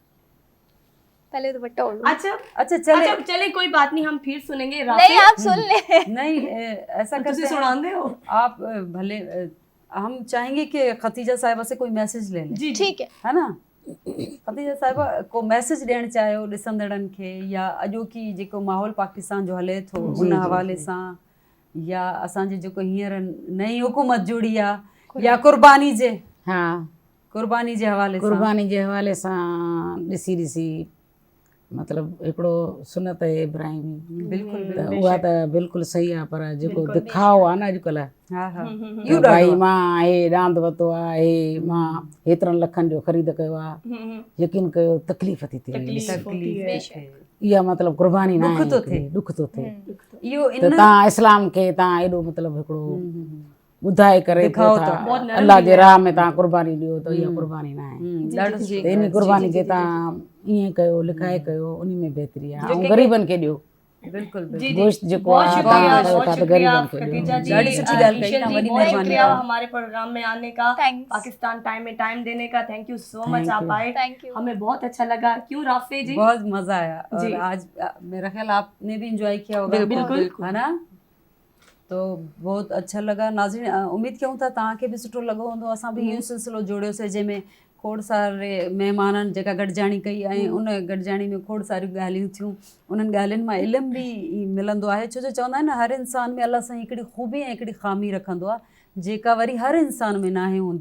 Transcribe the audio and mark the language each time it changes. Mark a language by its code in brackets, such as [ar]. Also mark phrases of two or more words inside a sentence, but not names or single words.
[ur] پہلے دوپٹہ اوڑھ لو. اچھا چلے. اچھا چلے، کوئی بات نہیں، ہم پھر سنیں گے. نہیں آپ سن لے. نہیں ایسا کرتے तुझे हैं, سناتے ہو. آپ بھلے ہم چاہیں گے کہ خدیجہ صاحبہ سے کوئی میسج لے لیں, जी ٹھیک ہے. ہے نا? [sd] खतीजा साहिबा को मैसेज ॾियणु चाहियो ॾिसंदड़नि खे, या अॼोकी जेको माहौल पाकिस्तान जो हले थो उन हवाले सां, या असांजे जेको हींअर नई हुकूमत जुड़ी आहे, या कुर्बानी जे हाँ, कुर्बानी जे हवाले सां। कुर्बानी जे हवाले सां ॾिसी ॾिसी मतिलबु हिकिड़ो सुनत आहे इब्राहिमी, बिल्कुलु त बिल्कुलु। उहा त बिल्कुलु सही आहे, पर जेको दिखाओ आहे न अॼुकल्ह, हा हा, त इहो भाई ॾाढो मां हे रांदि वरितो आहे, हे मां हेतिरनि लखनि जो ख़रीद कयो आहे, यकीन कयो तकलीफ़ थी थिए, [ur] تکلیف ہوتی ہے. [sd] इहा मतिलबु कुर्बानी न ॾुख आहे, थो हिकिड़ी, थिए। ॾुख थो थिए। इहो त इन तव्हां इस्लाम खे तव्हां एॾो मतिलबु हिकिड़ो ॿुधाए करे दिखाओ था, था। बहुत नरम अलाह दिल जे है राह में तव्हां कुर्बानी ॾियो, त इहा कुर्बानी न आहे। ॾाढो त सुठो इन आहे। कुर्बानी खे तव्हां ईअं कयो, लिखाए कयो, उन में बहितरी आहे। ऐं ग़रीबनि खे ॾियो, बिल्कुलु जी बिल्कुलु। जी, गोश्त जेको बहुत आहे शुक्रिया, तव्हां कयो बहुत था त शुक्रिया ग़रीबनि खे खतीजा ॾियो। जी, ॾाढी सुठी ॻाल्हि कही ईशा तव्हां, जी, वॾी बहुत महिरबानी शुक्रिया तव्हां। [ur] ہمارے پروگرام میں آنے کا, [en] Thanks. [ur] پاکستان ٹائم میں ٹائم دینے کا. [en] Thank you so much, Thank आप you. आए, Thank you. [ur] ہمیں بہت اچھا لگا۔ کیوں رافع جی? بہت مزہ آیا, जी। اور آج میرا خیال آپ نے بھی انجوائے کیا ہوگا, बिल्कुल। ہے نا؟ تو بہت اچھا لگا. [sd] नाज़रीन, उम्मीद कयूं था तव्हांखे बि सुठो लॻो हूंदो। असां बि इहो सिलसिलो जोड़ियोसीं जंहिंमें खोड़ सारे महिमाननि जेका गॾिजाणी कई, ऐं उन गॾिजाणी में खोड़ सारियूं ॻाल्हियूं थियूं। उन्हनि ॻाल्हियुनि मां इल्मु बि मिलंदो आहे, छो जो चवंदा आहिनि न, हर इंसान में अलाह साईं हिकिड़ी ख़ूबी ऐं हिकिड़ी ख़ामी रखंदो आहे, जेका वरी हर इंसान में नाहे हूंदी।